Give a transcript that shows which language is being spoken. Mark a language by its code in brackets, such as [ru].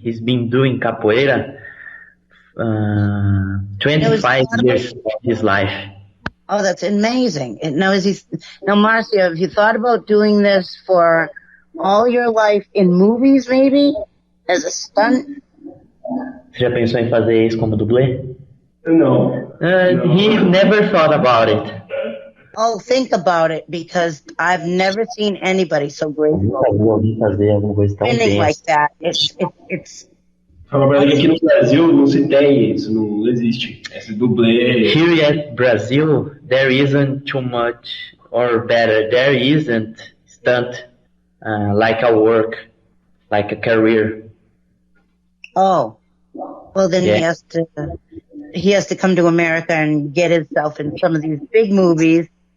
[en] He's been doing capoeira 25 years of his life. Oh, that's amazing. Now, Marcio, have you thought about doing this for all your life in movies, maybe? As a stunt? [pt] Você já pensou em fazer isso como dublê? [en] No. He never thought about it. Oh, think about it, because I've never seen anybody so graceful. Spinning like that. It's [pt] Fala pra ele que aqui no Brasil não se tem isso, não existe. Esse dublê. [en] Here at Brazil, there isn't too much, or better, there isn't stunt like a work, like a career. Oh, well then he has to come to America and get himself in some of these big movies.